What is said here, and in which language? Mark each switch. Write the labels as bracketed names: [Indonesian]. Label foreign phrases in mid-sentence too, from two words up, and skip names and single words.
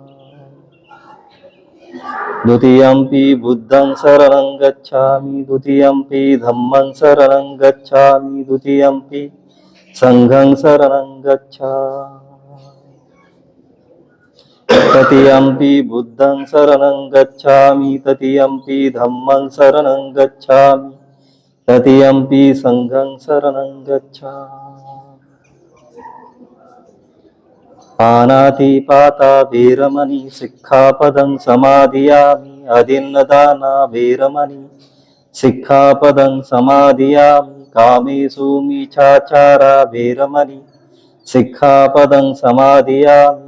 [Pali] द्वितीयंपि बुद्धं शरणं गच्छामि द्वितीयंपि धम्मं शरणं गच्छामि द्वितीयंपि संघं शरणं गच्छामि। तृतीयंपि बुद्धं शरणं गच्छामि तृतीयंपि धम्मं शरणं गच्छामि तृतीयंपि संघं शरणं गच्छामि। पानातिपाता वीरमणि सिक्खापदं समादियामि। अदिन्नदाना वीरमणि सिक्खापदं समादियामि। कामेषु मिच्छाचारा वीरमणि सिक्खापदं समादियामि।